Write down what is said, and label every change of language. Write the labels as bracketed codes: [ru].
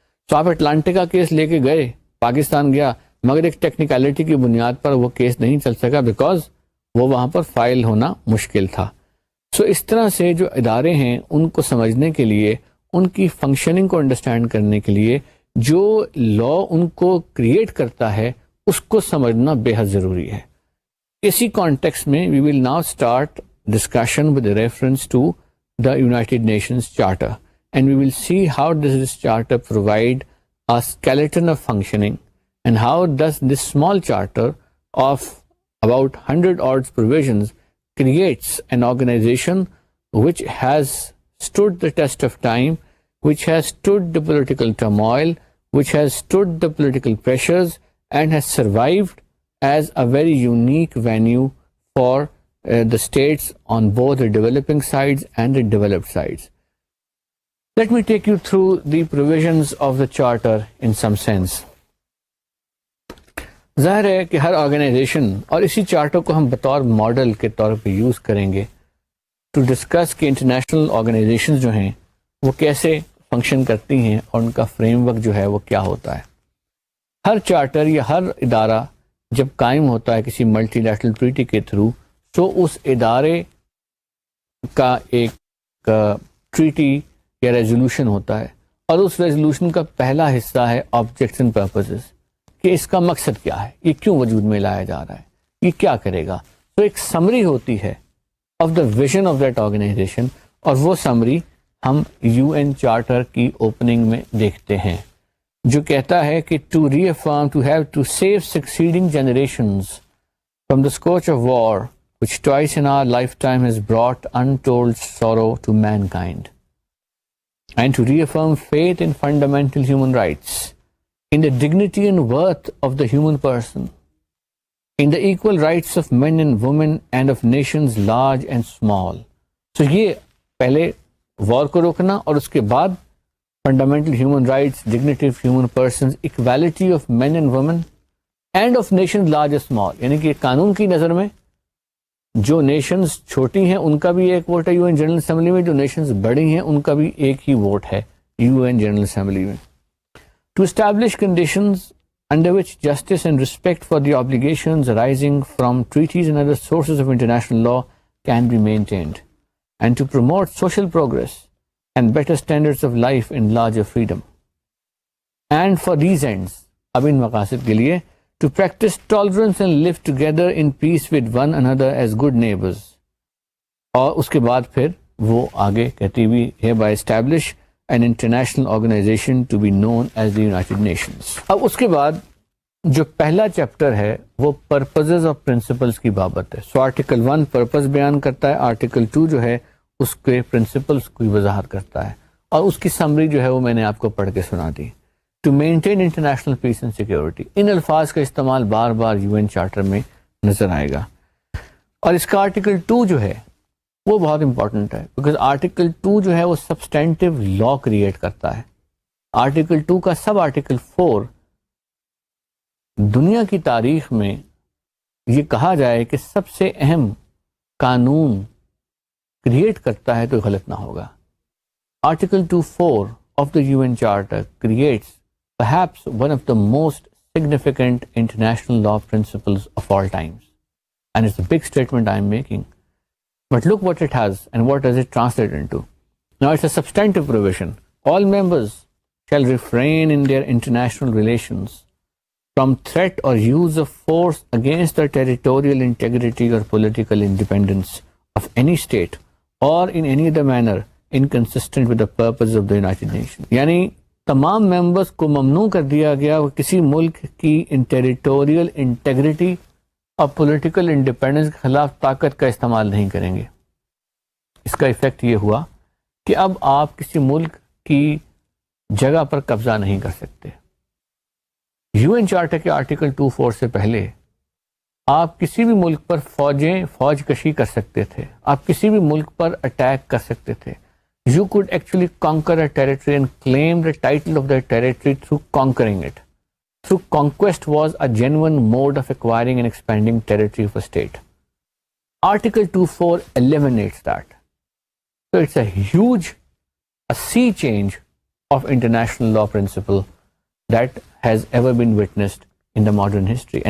[ur] تو آپ اٹلانٹکا کیس لے کے گئے, پاکستان گیا, مگر ایک ٹیکنیکلٹی کی بنیاد پر وہ کیس نہیں چل سکا بیکاز وہ وہاں پر فائل ہونا مشکل تھا. سو اس طرح سے جو ادارے ہیں ان کو سمجھنے کے لیے, ان کی فنکشننگ کو انڈرسٹینڈ کرنے کے لیے جو لا ان کو کریٹ کرتا ہے اس کو سمجھنا بے حد ضروری ہے. اسی کانٹیکس میں [en] We will now start discussion with reference to the United Nations Charter, and we will see how does this charter provide a skeleton of functioning, and how does this small charter of about 100 odd provisions creates an organization which has stood the test of time, which has stood the political turmoil, which has stood the political pressures, and has survived as a very unique venue for the states on both the developing sides and the developed sides. Let me take you through the provisions of the charter in some sense. [ur] ظاہر ہے کہ ہر organization, اور اسی charter کو ہم بطور model کے طور پہ یوز کریں گے [en] to discuss [ur] کہ انٹرنیشنل آرگنائزیشن جو ہیں وہ کیسے فنکشن کرتی ہیں اور ان کا فریم ورک جو ہے وہ کیا ہوتا ہے. ہر چارٹر یا ہر ادارہ جب قائم ہوتا ہے کسی ملٹی لیٹرل ٹریٹی کے تھرو, تو اس ادارے کا ایک ٹریٹی یا ریزولوشن ہوتا ہے, اور اس ریزولوشن کا پہلا حصہ ہے آبجیکٹس اینڈ پرپزز, کہ اس کا مقصد کیا ہے, یہ کیوں وجود میں لایا جا رہا ہے, یہ کیا کرے گا. تو ایک سمری ہوتی ہے [en] of the vision of that organization, [ur] اور وہ سمری ہم UN چارٹر کی اوپننگ میں دیکھتے ہیں جو کہتا ہے کہ [en] To reaffirm to have to save succeeding generations from the scourge of war which twice in our lifetime has brought untold sorrow to mankind, and to reaffirm faith in fundamental human rights, in the dignity and worth of the human person, in the equal rights of men and women and of nations large and small. [ur] So یہ پہلے وار کو روکنا, اور اس کے بعد [en] fundamental human rights, dignity of human persons, equality of men and women and of nations large and small, [ur] یعنی کہ قانون کی نظر میں جو نیشنز چھوٹی ہیں ان کا بھی ایک ووٹ ہے UN جنرل اسمبلی میں, جو نیشنز بڑی ہیں ان کا بھی ایک ہی ووٹ ہے UN جنرل اسمبلی میں. [en] To establish conditions under which justice and respect for the obligations arising from treaties and other sources of international law can be maintained, and to promote social progress and better standards of life and larger freedom. And for these ends, [ur] اب ان مقاصد کے لیے, [en] to practice tolerance and live together in peace with one another as good neighbors. [ur] اور اس کے بعد پھر وہ آگے کہتی ہوئی [en] hereby establish an international organization to be known as the United Nations. [ur] اب اس کے بعد جو پہلا چیپٹر ہے وہ purposes اور principles کی بابت ہے. سو آرٹیکل 1 پرپز بیان کرتا ہے, آرٹیکل 2 جو ہے اس کے پرنسپلس کی وضاحت کرتا ہے, اور اس کی سمری جو ہے وہ میں نے آپ کو پڑھ کے سنا دی. [en] to maintain international peace and security, [ur] ان الفاظ کا استعمال بار بار UN چارٹر میں نظر آئے گا. اور اس کا آرٹیکل 2 جو ہے وہ بہت امپورٹنٹ ہے, بیکاز آرٹیکل 2 جو ہے وہ سبسٹینٹیو لا کریٹ کرتا ہے. آرٹیکل 2 کا سب آرٹیکل 4 دنیا کی تاریخ میں یہ کہا جائے کہ سب سے اہم قانون کریٹ کرتا ہے تو غلط نہ ہوگا. [en] Article 2(4) of the UN Charter creates perhaps one of the most significant international law principles of all times. And it's a big statement I'm making. But look what it has and what does it translate into. Now it's a substantive provision. All members shall refrain in their international relations from threat or use of force against the territorial integrity or political independence of any state or in any other manner inconsistent with the purpose of the United Nations. [ur] یعنی تمام members کو ممنوع کر دیا گیا وہ کسی ملک کی ٹیریٹوریل انٹیگریٹی اور پولیٹیکل انڈیپینڈنس کے خلاف طاقت کا استعمال نہیں کریں گے. اس کا ایفیکٹ یہ ہوا کہ اب آپ کسی ملک کی جگہ پر قبضہ نہیں کر سکتے. UN چارٹر کے آرٹیکل 2(4) سے پہلے आप किसी भी मुल्क पर फौज कशी कर सकते थे, आप किसी भी मुल्क पर अटैक कर सकते थे. [en] You could actually conquer a territory and claim the title of that territory through conquering it. Through conquest was a genuine mode of acquiring and expanding territory of a state. Article 24 eliminates that. So it's a sea change of international law principle that has ever been witnessed in the modern history.